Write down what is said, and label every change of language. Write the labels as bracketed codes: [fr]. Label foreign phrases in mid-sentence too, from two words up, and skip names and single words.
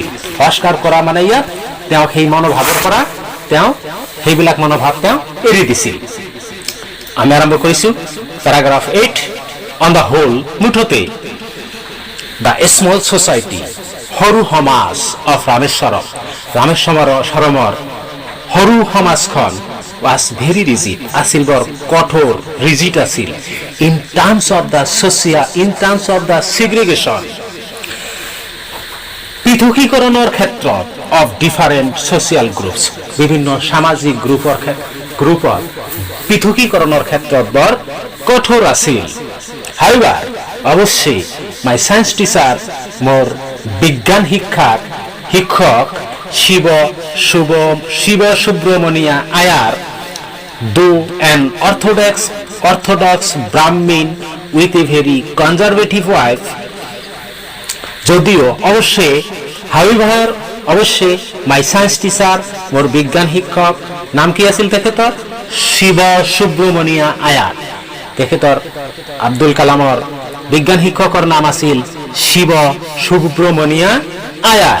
[as] সংস্কাৰ কৰা মানে ইয়াত তেওঁ সেই মনোভাৱৰ পৰা তেওঁ সেইবিলাক মনোভাৱ তেওঁ এৰি দিছিল। আমি আৰম্ভ কৰিছোঁ পেৰাগ্ৰাফ 8। [en] on the whole, মুঠতে the small society, [as] সৰু সমাজ [en] of Rameswaram, [as] ৰামেশ্বৰৰ সৰু সমাজখন [en] was very rigid, [as] আছিল বৰ কঠোৰ, ৰিজিড আছিল, [en] in terms of the segregation, [as] পৃথকীকৰণৰ ক্ষেত্ৰত, [en] of different social groups, [as] বিভিন্ন সামাজিক গ্ৰুপৰ পৃথকীকৰণৰ ক্ষেত্ৰত বৰ কঠোৰ আছিল। [en] however, অৱশ্যেই my science teacher, [as] মোৰ বিজ্ঞান শিক্ষক শিৱ সুব্ৰমণিয়া আয়াৰ, [en] though an orthodox Brahmin with a very conservative wife, [as] যদিও অৱশ্যে [en] my science teacher, [as] মোৰ বিজ্ঞান শিক্ষক, নাম কি আছিল তেখেতৰ? শিৱ সুব্ৰমণিয়া আয়াৰ। তেখেতৰ আব্দুল কালামৰ বিজ্ঞান শিক্ষকৰ নাম আছিল শিৱ সুব্ৰমণিয়া আয়াৰ।